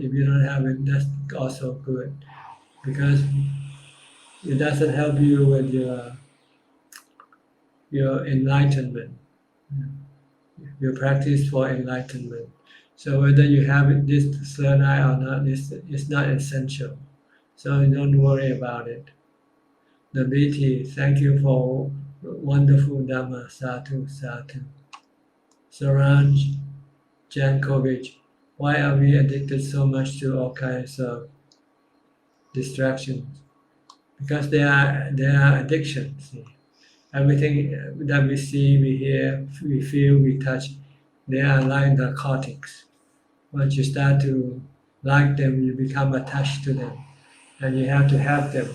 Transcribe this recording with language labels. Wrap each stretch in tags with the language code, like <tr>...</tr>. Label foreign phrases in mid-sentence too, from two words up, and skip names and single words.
<en>If you don't have it, that's also good. Because it doesn't help you with your enlightenment, your practice for enlightenment. So whether you have it, this third eye or not, is not essential. So don't worry about it. The BT, thank you for wonderful Dhamma.</en> <pi>Sadhu, sadhu.</pi> <en>Saranj Jankovic, why are we addicted so much to all kinds of distractions? Because they are addictions. See? Everything that we see, we hear, we feel, we touch, they are like narcotics. Once you start to like them, you become attached to them, and you have to have them.</en>